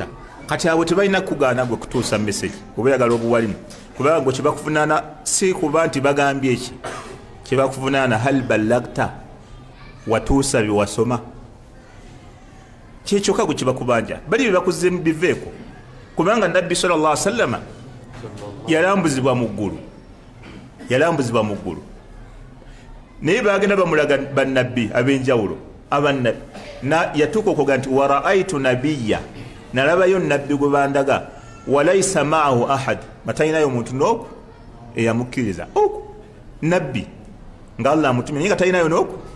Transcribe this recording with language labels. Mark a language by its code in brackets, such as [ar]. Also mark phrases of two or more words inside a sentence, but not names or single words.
[lg] Kati abo tebalina kugaana gwe kutuusa meseji oba oyagala obuwalimu kubanga gwe kyebakuvunaana si kuba nti bagambye eki kyebakuvunaana [ar] هل بلغت [lg] watuusa byewasoma kyekyokka gwe kyebakubanja bali bye bakuze biveeko kubanga nabbi [ar] صلى الله عليه وسلم [lg] yalambuzibwa mu ggulu naye bagenda bamulaga bannabbi ab'enjawulo abannabbi yatuuka okuga nti [ar] ورأيت نبيا [lg] nalabayo nabbi gwe bandaga [ar] وليس معه أحد [lg] matalinayo omuntu n'oku eyamukkiriza oku nabbi nga Allah amutumye naye nga talinayo n'oku.